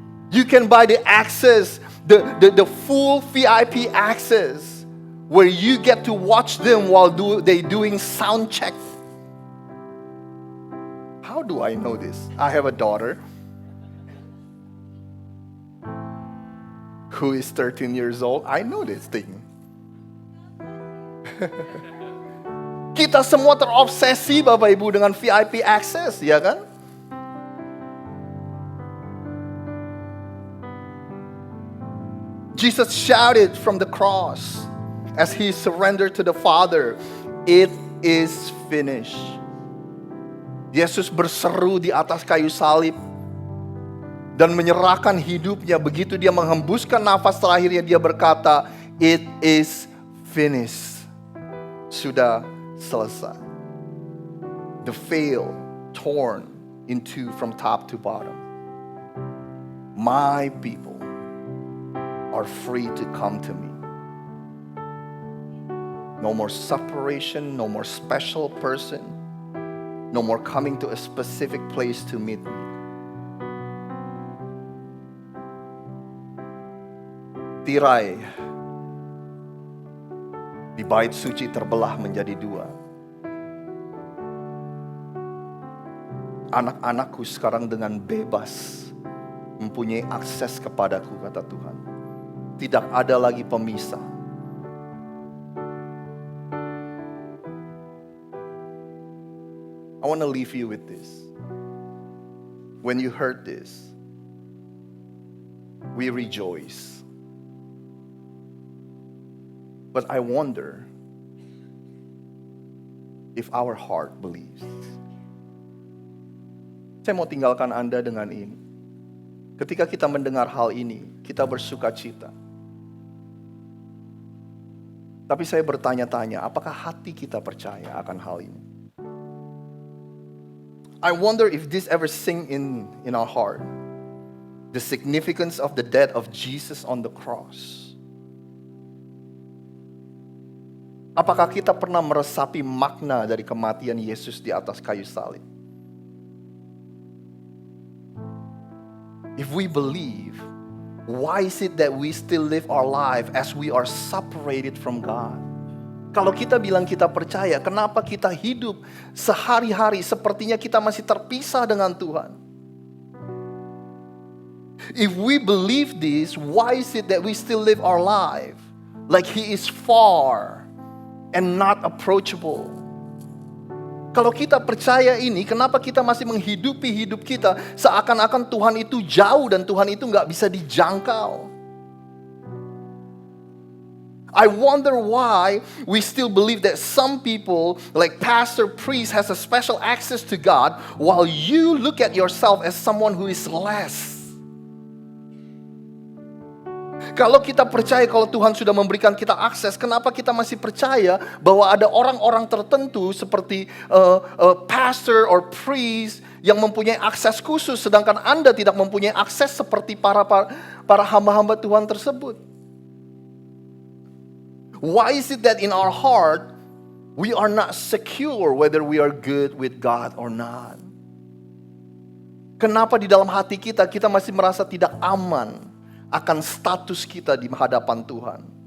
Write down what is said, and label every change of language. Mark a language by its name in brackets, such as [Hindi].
[English] You can buy the access, the full VIP access, where you get to watch them while they doing sound check. How do I know this? I have a daughter who is 13 years old, I know this thing. [Indonesian] Kita semua terobsesi Bapak Ibu dengan VIP access, ya kan? [English] Jesus shouted from the cross as he surrendered to the Father, "It is finished." [Indonesian] Yesus berseru di atas kayu salib dan menyerahkan hidupnya. Begitu dia menghembuskan nafas terakhirnya, dia berkata, [English] "It is finished." [Indonesian] Sudah selesai. [English] The veil torn in two from top to bottom. My people are free to come to me. No more separation, no more special person, no more coming to a specific place to meet me. [Indonesian] Tirai di bait suci terbelah menjadi dua. Anak-anakku sekarang dengan bebas mempunyai akses kepadaku, kata Tuhan. Tidak ada lagi pemisah. [English] I want to leave you with this. When you heard this, we rejoice. But I wonder if our heart believes. [Indonesian] Saya mau tinggalkan Anda dengan ini. Ketika kita mendengar hal ini, kita bersuka cita. Tapi saya bertanya-tanya, apakah hati kita percaya akan hal ini? [English] I wonder if this ever sink in our heart. The significance of the death of Jesus on the cross. [Indonesian] Apakah kita pernah meresapi makna dari kematian Yesus di atas kayu salib? [English] If we believe, why is it that we still live our life as we are separated from God? [Indonesian] Kalau kita bilang kita percaya, kenapa kita hidup sehari-hari sepertinya kita masih terpisah dengan Tuhan? [English] If we believe this, why is it that we still live our life like He is far and not approachable? [Indonesian] Kalau kita percaya ini, kenapa kita masih menghidupi hidup kita seakan-akan Tuhan itu jauh dan Tuhan itu gak bisa dijangkau? [English] I wonder why we still believe that some people like pastor, priest has a special access to God while you look at yourself as someone who is less. [Indonesian] Kalau kita percaya kalau Tuhan sudah memberikan kita akses, kenapa kita masih percaya bahwa ada orang-orang tertentu seperti pastor [English] or priest [Indonesian] yang mempunyai akses khusus, sedangkan Anda tidak mempunyai akses seperti para hamba-hamba Tuhan tersebut? [English] Why is it that in our heart we are not secure whether we are good with God or not? [Indonesian] Kenapa di dalam hati kita masih merasa tidak aman akan status kita di hadapan Tuhan?